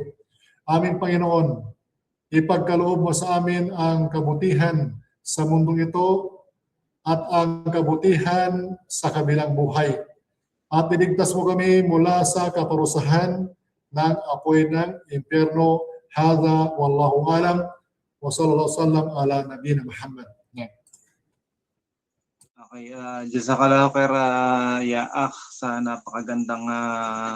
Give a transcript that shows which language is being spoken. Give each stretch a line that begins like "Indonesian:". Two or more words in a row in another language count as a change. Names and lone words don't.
Filipino: Aming Panginoon, ipagkaloob mo sa amin ang kabutihan sa mundong ito at ang kabutihan sa kabilang buhay. At iligtas mo kami mula sa kaparusahan ng apoy ng impyerno.
Arabic: هذا والله أعلم وصلى الله وسلم على نبينا محمد.
Filipino: Okay,
Arabic: جزاك الله خيرا يا أخ
Filipino: sa napakagandang